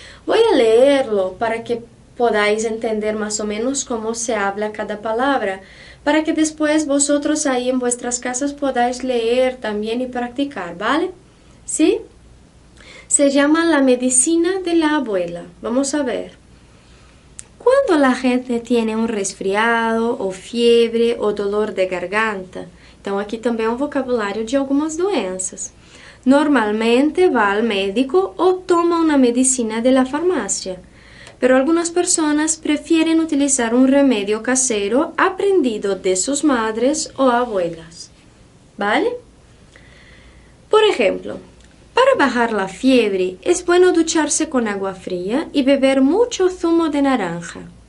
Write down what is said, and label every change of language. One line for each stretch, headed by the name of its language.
Spanish: Voy a leerlo para que podáis entender más o menos cómo se habla cada palabra, para que después vosotros ahí en vuestras casas podáis leer también y practicar, ¿vale? ¿Sí? Se llama la medicina de la abuela. Vamos a ver. Cuando la gente tiene un resfriado ou fiebre ou dolor de garganta,
Portuguese: então aqui também é um vocabulário de algumas doenças.
Spanish: Normalmente va al médico o toma una medicina de la farmacia, pero algunas personas prefieren utilizar un remedio casero aprendido de sus madres o abuelas. ¿Vale? Por ejemplo, para bajar la fiebre es bueno ducharse con agua fría y beber mucho zumo de naranja.